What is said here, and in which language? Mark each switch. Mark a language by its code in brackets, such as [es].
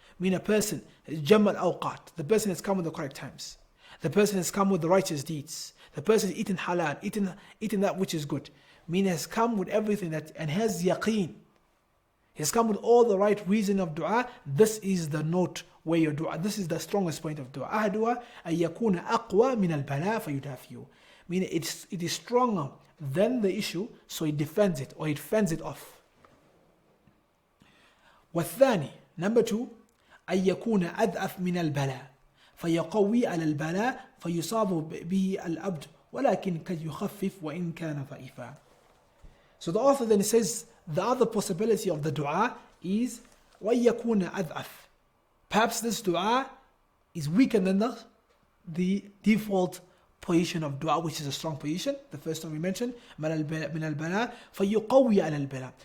[en] Mean a person, jammal awqat, the person has come with the correct times. The person has come with the righteous deeds. The person has eaten halal, eaten that which is good. Mean has come with everything that and has yaqeen. He has come with all the right reason of dua. This is the note where your dua, this is the strongest point of dua. [ar] أحدها أن يكون أقوى من البلاء فيدافئه. [en] Meaning it is stronger than the issue, so it defends it or it fends it off. [ar] والثاني, [en] number 2, [ar] أن يكون أضعف من البلاء فيقوي على البلاء فيصاب به العبد ولكن قد يخفف وإن كان ضعيفا. [en] So the author then says the other possibility of the dua is [ar] وأن يكون أضعف. [en] Perhaps this dua is weaker than the default position of dua, which is a strong position. The first one we mentioned, [ar] من البلاء فيقوي على البلاء.